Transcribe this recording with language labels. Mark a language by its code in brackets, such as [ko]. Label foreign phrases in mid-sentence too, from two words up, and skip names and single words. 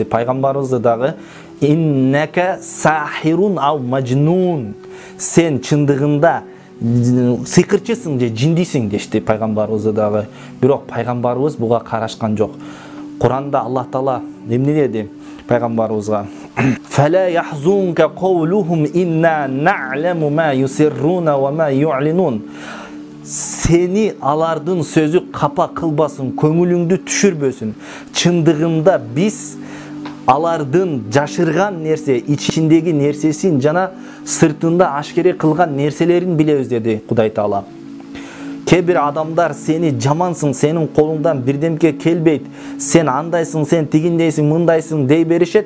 [ky] Пайгамбарыбызды дагы [ar] إنك ساحر أو مجنون. [ky] Сен чындыгында сыйкырчысың же жиндисиң дешти пайгамбарыбызды дагы. Бирок пайгамбарыбыз буга карашкан жок. Куранда Аллах Таала эмне деди пайгамбарыбызга? [ar] فلا يحزنك قولهم إنا نعلم ما يسرون وما يعلنون. [ky] Сени алардын сөзү капа кылбасын, көңүлүңдү түшүрбөсүн. Чындыгында биз алардын жашырган нерсе, ичиндеги нерсесин жана сыртында ашкере кылган нерселерин билебиз деди Кудай Таала. Кээ бир адамдар сени жамансың, сенин колуңдан бирдемке келбейт, сен андайсың, сен тигиндейсиң, мындайсың дей беришет.